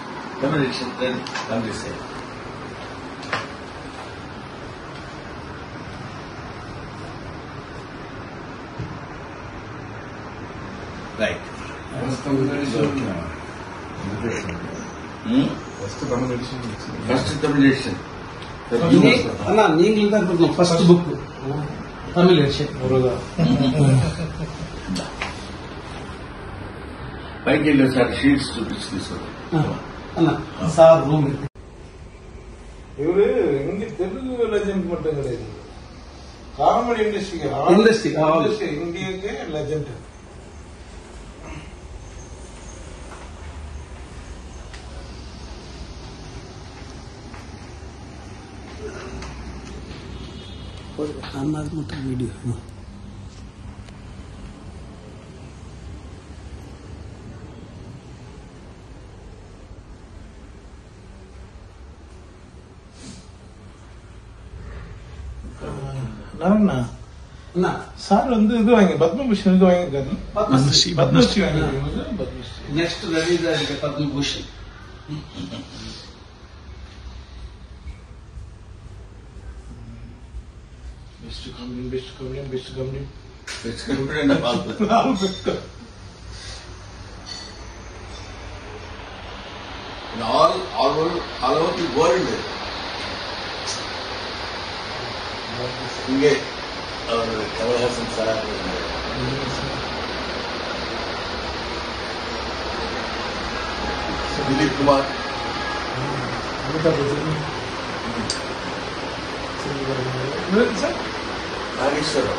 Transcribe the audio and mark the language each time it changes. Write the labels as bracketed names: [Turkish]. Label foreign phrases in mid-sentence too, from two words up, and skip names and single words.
[English] రైట్. first Tamil edition. [Tamil] அண்ணா நீங்களும் தான் கொடுக்கணும் [English] first book Tamil edition. [Telugu] పైకి వెళ్ళి సార్ షీట్స్ చూపించి తీసుకోండి [Tamil] அண்ணா [English] sir room. [Tamil] இவரு இங்க தெலுங்கு லெஜெண்ட் மட்டும் கிடையாது, [English] comedy industryக்கு [Tamil] இந்தியாவுக்கு லெஜெண்ட். [Telugu] అన్నది మొత్తం వీడియో. [Tamil] அண்ணா சார் வந்து இது வாங்கி பத்மபூஷன் இது வாங்கியிருக்காரு. பத்மஸ்ரீ வாங்கி [Telugu] నెక్స్ట్ రవీంద్ర పద్మభూషణ్. [English] best company all over the world. [Telugu] ఇంకే కమల్ హాసన్ సార్, దిలీప్ కుమార్, నాగేశ్వరరావు,